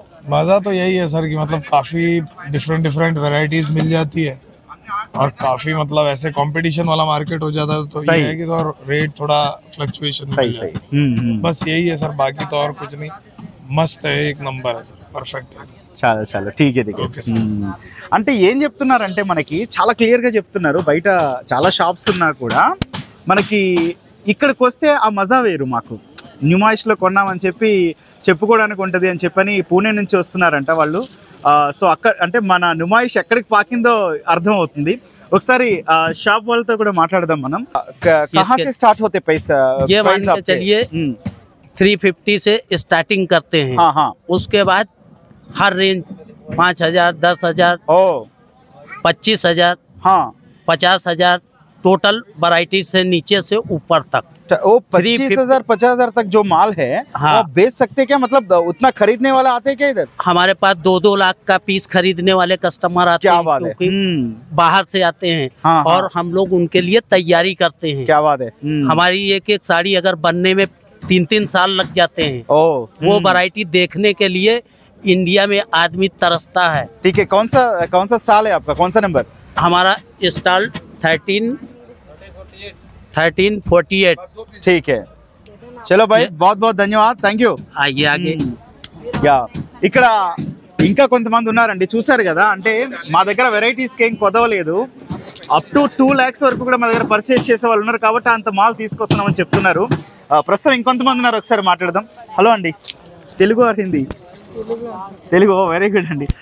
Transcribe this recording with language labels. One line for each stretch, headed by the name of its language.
Hindi: मजा तो यही है सर कि मतलब काफी डिफरेंट वैरायटीज मिल जाती है और काफी मतलब ऐसे कंपटीशन वाला मार्केट हो जाता है, तो ये है कि तो रेट थोड़ा फ्लक्चुएशन मिल जाता है। बस यही है सर, बाकी तो और कुछ नहीं। मस्त है, एक नंबर है सर, परफेक्ट है।
Telugu: చాలా చాలా ఠీకే అంటే ఏం చెప్తున్నారంటే మనకి చాలా క్లియర్గా చెప్తున్నారు. బయట చాలా షాప్స్ ఉన్నా కూడా మనకి ఇక్కడికి వస్తే ఆ మజా వేరు. మాకు న్యూమాయిష్లో కొన్నామని చెప్పి చెప్పుకోవడానికి ఉంటుంది అని చెప్పని పూణే నుంచి వస్తున్నారంట వాళ్ళు. సో అక్కడ అంటే మన नुमाइश ఎక్కడికి పాకిందో అర్థం అవుతుంది. ఒకసారి షాప్ వాళ్ళతో కూడా మాట్లాడదాం మనం.
Hindi: कहां से स्टार्ट होते पैसा? ये मान के चलिए 350 से स्टार्टिंग करते हैं। हाँ हाँ। उसके बाद हर रेंज 5,000, 10,000, 25,000, हाँ 50,000 टोटल वैरायटी से नीचे से ऊपर तक। वो 25,000 50,000 तक जो माल है हाँ। वो बेच सकते क्या? मतलब उतना खरीदने वाला आते हैं क्या इधर? हमारे पास 2-2 लाख का पीस खरीदने वाले कस्टमर आते हैं, क्योंकि बाहर से आते हैं। हाँ, और हाँ। हम लोग उनके लिए तैयारी करते हैं। क्या बात है। हमारी एक साड़ी अगर बनने में 3-3 साल लग जाते हैं। वो वैरायटी देखने के लिए इंडिया में आदमी तरसता है। ठीक है, कौन सा स्टॉल है आपका? कौन सा नंबर? हमारा स्टॉल 1348। ठीक है, चलो भाई, बहुत बहुत धन्यवाद, థ్యాంక్ యూ. आइए आगे.
Telugu: యా, ఇక్కడ ఇంకా కొంతమంది ఉన్నారండి, చూసారు కదా. అంటే మా దగ్గర వెరైటీస్కి ఏం కొదవలేదు. అప్ టు 2 lakhs వరకు కూడా మా దగ్గర పర్చేజ్ చేసే వాళ్ళు ఉన్నారు కాబట్టి అంత మాల్ తీసుకొస్తున్నామని చెప్తున్నారు. ప్రస్తుతం ఇంకొంతమంది ఉన్నారు, ఒకసారి మాట్లాడదాం. హలో అండి, Telugu are Hindi? Telugu. Very good అండి.